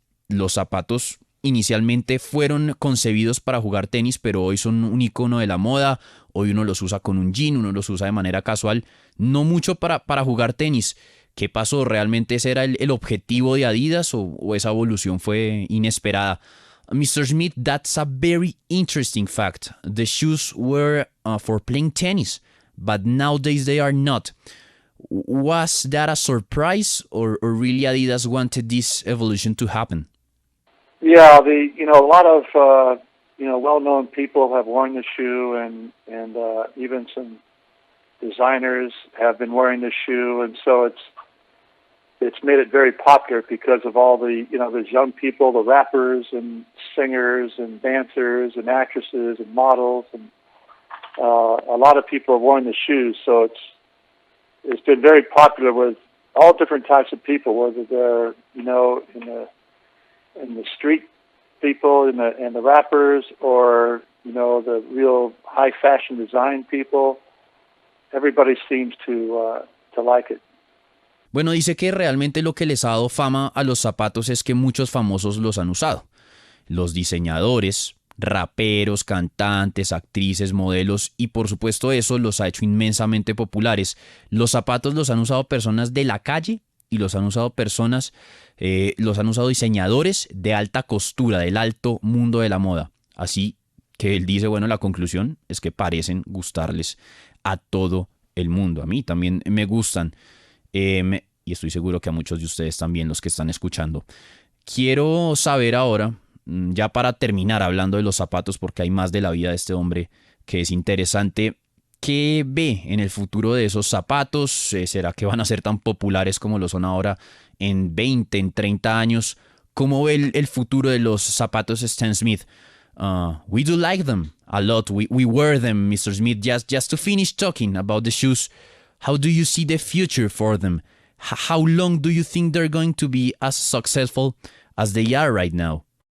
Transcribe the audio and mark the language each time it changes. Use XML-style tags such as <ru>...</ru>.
<es>Los zapatos inicialmente fueron concebidos para jugar tenis, pero hoy son un icono de la moda. Hoy uno los usa con un jean, uno los usa de manera casual, no mucho para jugar tenis. ¿Qué pasó? ¿Realmente ese era el objetivo de Adidas o esa evolución fue inesperada?</es> <en>Mr. Smith, that's a very interesting fact. The shoes were for playing tennis, but nowadays they are not. Was that a surprise or really Adidas wanted this evolution to happen? Yeah, a lot of well-known people have worn the shoe, and even some designers have been wearing the shoe, and so it's made it very popular because of all the those young people, the rappers and singers and dancers and actresses and models, and a lot of people have worn the shoes. So it's been very popular with all different types of people, whether they're in the street people and the rappers, or the real high fashion design people. Everybody seems to like it.</en> <es>Bueno, dice que realmente lo que les ha dado fama a los zapatos es que muchos famosos los han usado. Los diseñadores, raperos, cantantes, actrices, modelos, y por supuesto eso los ha hecho inmensamente populares. Los zapatos los han usado personas de la calle y los han usado los han usado diseñadores de alta costura, del alto mundo de la moda. Así que él dice, bueno, la conclusión es que parecen gustarles a todo el mundo. A mí también me gustan. Y estoy seguro que a muchos de ustedes también, los que están escuchando. Quiero saber ahora, ya para terminar hablando de los zapatos, porque hay más de la vida de este hombre que es interesante, ¿qué ve en el futuro de esos zapatos? ¿Será que van a ser tan populares como lo son ahora en 20, en 30 años? ¿Cómo ve el futuro de los zapatos Stan Smith?</es> <en>We do like them a lot. We wear them, Mr. Smith. Just to finish talking about the shoes, how do you see the future for them? How long do you think they're going to be as successful as they are right now?</en>